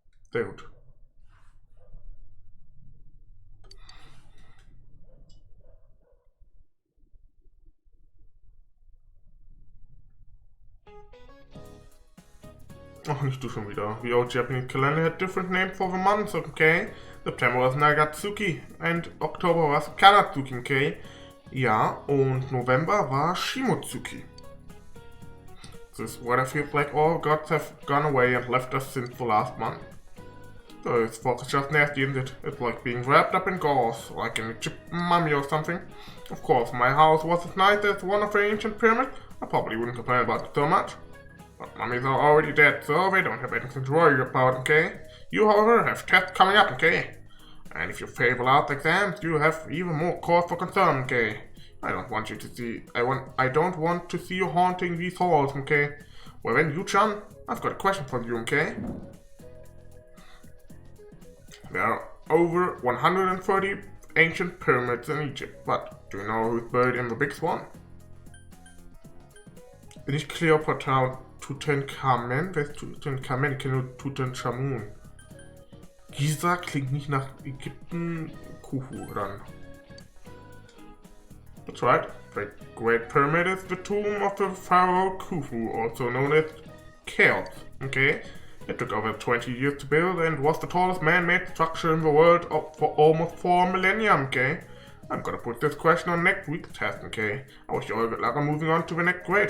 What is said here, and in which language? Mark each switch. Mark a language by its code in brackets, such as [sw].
[de] Sehr gut. Ach, nicht du schon wieder. [en] The old Japanese calendar had different names for the months, okay? September was Nagatsuki and October was Kanatsuki, okay? [de] Ja, und November war Shimotsuki. [en] This weather feels like all gods have gone away and left us since the last month. So this fog is just nasty, isn't it? It's like being wrapped up in gauze, like an Egyptian mummy or something. Of course, my house was as nice as one of the ancient pyramids. I probably wouldn't complain about it so much. But mummies are already dead, so they don't have anything to worry about, okay? You, however, have tests coming up, okay? And if you fail out exams, you have even more cause for concern, okay? I don't want you to see. I don't want to see you haunting these halls, okay? Well then, Yu-chan, I've got a question for you, okay? There are over 130 ancient pyramids in Egypt, but do you know who's buried in the biggest one? [de] Nicht Cleopatra und Tutanchamen? Wer ist Tutanchamen? Ich kenne nur Tutanchamun. Giza klingt nicht nach Ägypten. Khufu dann. [en] That's right. The Great Pyramid is the tomb of the pharaoh Khufu, also known as Cheops. Okay? It took over 20 years to build and was the tallest man-made structure in the world for almost 4 millennia, okay? I'm gonna put this question on next week's test, okay? I wish you all good luck on moving on to the next grade.